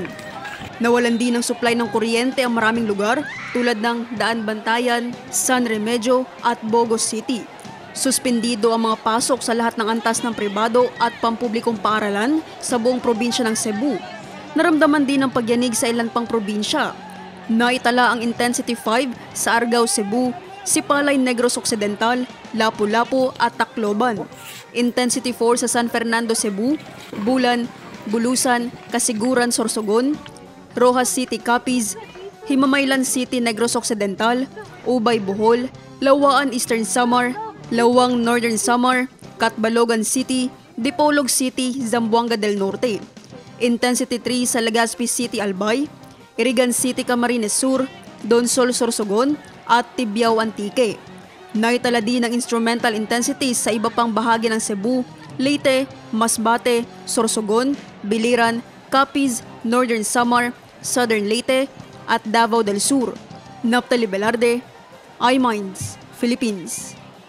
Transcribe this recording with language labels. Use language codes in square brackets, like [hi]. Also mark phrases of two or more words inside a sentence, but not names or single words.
[tl] Nawalan din ng supply ng kuryente ang maraming lugar tulad ng Daan Bantayan, San Remedyo at Bogos City. Suspendido ang mga pasok sa lahat ng antas ng pribado at pampublikong paaralan sa buong probinsya ng Cebu. Naramdaman din ang pagyanig sa ilan pang probinsya. Naitala ang Intensity 5 sa Argao, Cebu, Sipalay, Negros Occidental, Lapu-Lapu at Tacloban. Intensity 4 sa San Fernando, Cebu, Bulan, Bulusan, Kasiguran, Sorsogon, Rojas City, Capiz, Himamaylan City, Negros Occidental, Ubay, Bohol, Lawaan, Eastern Samar, Lawang, Northern Samar, Catbalogan City, Dipolog City, Zamboanga del Norte. Intensity 3 sa Legazpi City, Albay, Irigan City, Camarines Sur, Donsol, Sorsogon at Tibiao, Antique. Naitala din ang [en] instrumental intensities [tl] sa iba pang bahagi ng Cebu, Leyte, Masbate, Sorsogon, Biliran, Capiz, Northern Samar, Southern Leyte at Davao del Sur. Naphtali Velarde, iMinds, Philippines.